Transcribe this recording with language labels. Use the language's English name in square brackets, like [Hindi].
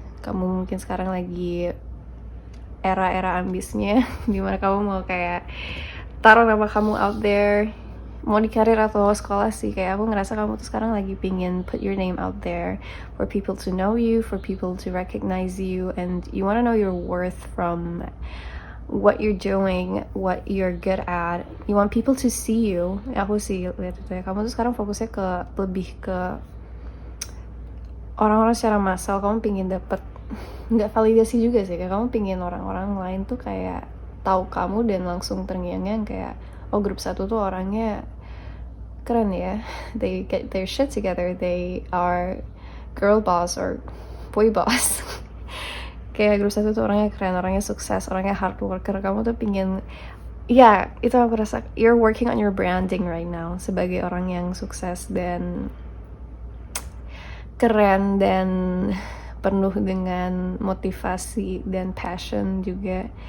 [Indonesian] Kamu mungkin sekarang lagi era-era ambisnya, dimana kamu mau kayak taruh nama kamu out there, mau di karir atau sekolah sih. Kayak aku ngerasa kamu tuh sekarang lagi pingin [English] put your name out there for people to know you, for people to recognize you, and you want to know your worth from what you're doing, what you're good at. You want people to see you. [Indonesian] Aku sih lihat itu ya. Kamu tuh sekarang fokusnya lebih ke orang-orang secara massal. Kamu pingin dapet, nggak validasi juga sih. Kayak kamu pingin orang-orang lain tuh kayak tahu kamu dan langsung terngiang-ngiang kayak, oh grup 1 tuh orangnya keren ya. [English] They get their shit together. They are girl boss or boy boss. [Indonesian] Kayak grup 1 tuh orangnya keren, orangnya sukses, orangnya hard worker. Kamu tuh pingin, ya itu aku rasa [English] you're working on your branding right now [Indonesian] sebagai orang yang sukses dan keren dan penuh dengan motivasi dan passion juga.